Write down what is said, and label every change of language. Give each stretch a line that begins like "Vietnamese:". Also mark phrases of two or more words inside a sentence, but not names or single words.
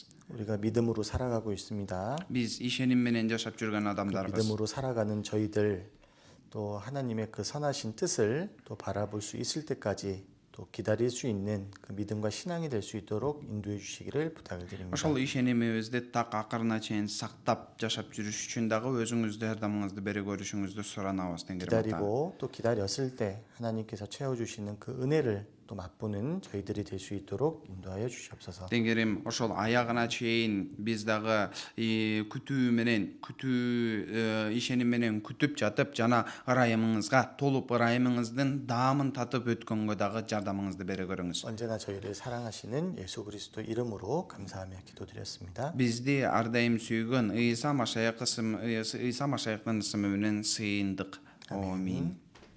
Korean: 우리가 믿음으로 살아가고 있습니다.
Kyrgyz: Биз ишеним менен жашап жүргөн адамдарбыз.
Korean: 믿음으로 살아가는 저희들 또 하나님의 그 선하신 뜻을 또 바라볼 수 있을 때까지 또 기다릴 수 있는 그 믿음과 신앙이 될 수 있도록 인도해 주시기를 부탁을 드립니다.
Kyrgyz: Ошол ишенимибизди так акырына чейин сактап жашап жүрүш үчүн дагы өзүңүздү жардамыңызды бере көрүшүңүздү суранабыз теңирим ата.
Korean: 기다리고 또 기다렸을 때 하나님께서 채워 주시는 그 은혜를 또 맛보는 저희들이 될 수 있도록 인도하여 주시옵소서.
Kyrgyz: Теңирим ошол аягына чейин биз дагы күтүү ишеним менен күтүп жатып жана ырайымыңызга толуп ырайымыңыздын даамын татып өткөнгө дагы жардамыңызды бере көрүңүз.
Korean: 언제나 저희를 사랑하시는 예수 그리스도 이름으로 감사하며 기도드렸습니다.
Kyrgyz: Бизди ар дайым сүйгөн Ыйса Машаяктын ысымы менен сыйындык. Амин.